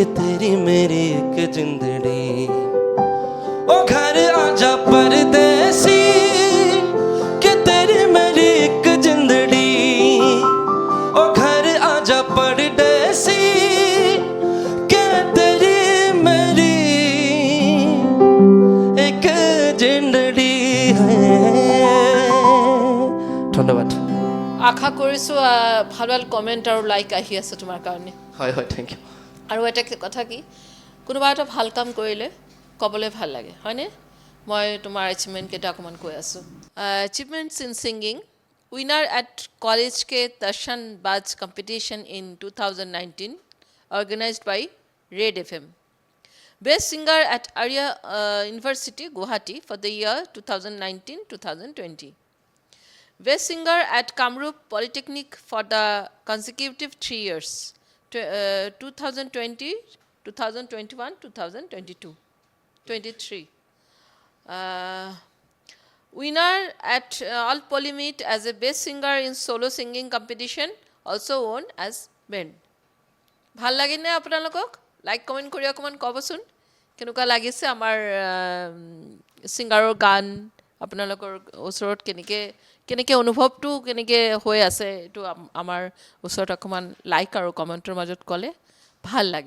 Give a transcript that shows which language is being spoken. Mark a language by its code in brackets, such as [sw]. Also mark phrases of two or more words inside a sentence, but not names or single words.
[pa] ਤੇਰੀ ਮੇਰੀ ਇੱਕ ਜਿੰਦੜੀ ਓ ਘਰ ਆਜਾ ਪਰਦੇਸੀ ਕਿ ਤੇਰੀ ਮੇਰੀ ਇੱਕ ਜਿੰਦੜੀ ਓ ਘਰ ਆਜਾ ਪਰਦੇਸੀ ਕਿ ਤੇਰੀ ਮੇਰੀ ਇੱਕ ਜਿੰਦੜੀ ਹੈ ধন্যবাদ [as] আশা কৰিছোঁ ভাল ভাল কমেণ্ট আৰু লাইক আহি আছে তোমাৰ কাৰণে হয় হয় [en] thank you [as] আৰু এটা কথা কি কোনোবা এটা ভাল কাম কৰিলে ক'বলৈ ভাল লাগে হয়নে মই তোমাৰ এচিভমেণ্টকেইটা অকণমান কৈ আছোঁ [en] Achievements in singing winner at college Ke Darshan Baaz competition in 2019 organized by Red FM best singer at Arya University Guwahati for the year 2019-2020 Best singer at Kamrup Polytechnic for the consecutive 3 years, 2020, 2021, 2022, 23. Winner at All Polymeet as a best singer in solo singing competition, also won as band. [as] ভাল লাগেনে আপোনালোকক? [en] like comment [as] কৰি অকণমান ক'বচোন কেনেকুৱা লাগিছে আমাৰ ছিংগাৰৰ গান আপোনালোকৰ ওচৰত কেনেকৈ অনুভৱটো কেনেকৈ হৈ আছে এইটো আমাৰ ওচৰত অকণমান লাইক আৰু কমেণ্টৰ মাজত ক'লে ভাল লাগে।